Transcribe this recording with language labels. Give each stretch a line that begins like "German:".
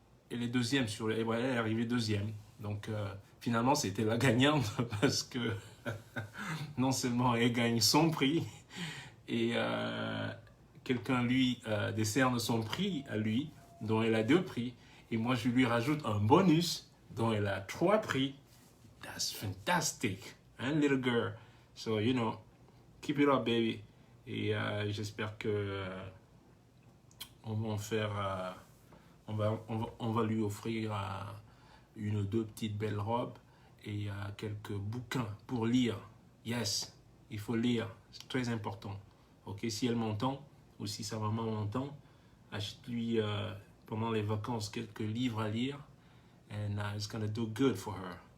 French: Elle est deuxième elle est arrivée deuxième. Donc finalement c'était la gagnante parce que non seulement elle gagne son prix et quelqu'un lui décerne son prix à lui dont elle a 2 prix et moi je lui rajoute un bonus dont elle a 3 prix.
English: That's fantastic, hein, little girl. So, you know, keep it up, baby.
French: Et j'espère que on va en faire, on va lui offrir une ou deux petites belles robes et quelques bouquins pour lire. Yes, il faut lire, c'est très important. Ok, si elle m'entend ou si sa maman m'entend, achète-lui pendant les vacances quelques livres à lire
English: and it's gonna do good for her.